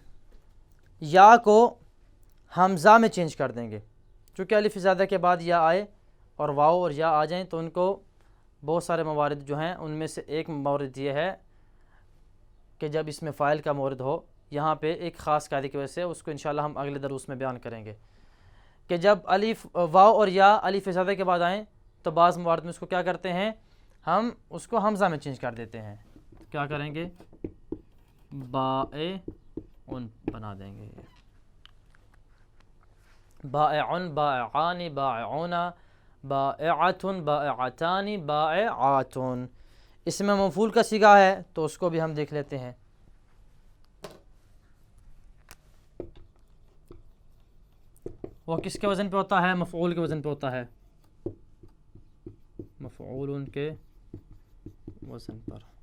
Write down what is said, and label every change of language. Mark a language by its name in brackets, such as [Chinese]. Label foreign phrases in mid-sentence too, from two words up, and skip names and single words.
[Urdu] یا کو حمزہ میں چینج کر دیں گے، چونکہ الف زیادہ کے بعد یا آئے اور واو اور یا آ جائیں تو ان کو بہت سارے موارد جو ہیں ان میں سے ایک مورد یہ ہے کہ جب اس میں فاعل کا مورد ہو، یہاں پہ ایک خاص قاعدے کی وجہ سے اس کو انشاءاللہ ہم اگلے دروس میں بیان کریں گے کہ جب الف واو اور یا الف زیادہ کے بعد آئیں تو بعض موارد میں اس کو کیا کرتے ہیں، ہم اس کو حمزہ میں چینج کر دیتے ہیں. کیا کریں گے؟ بائعن بنا دیں گے. [Arabic] بائعن، بائعان، بائعون، بائعۃ، بائعتان، بائعات. [Urdu] اس میں مفعول کا صیغہ ہے تو اس کو بھی ہم دیکھ لیتے ہیں. وہ کس کے وزن پہ ہوتا ہے؟ مفعول کے وزن پہ ہوتا ہے، مفعول کے وزن پر.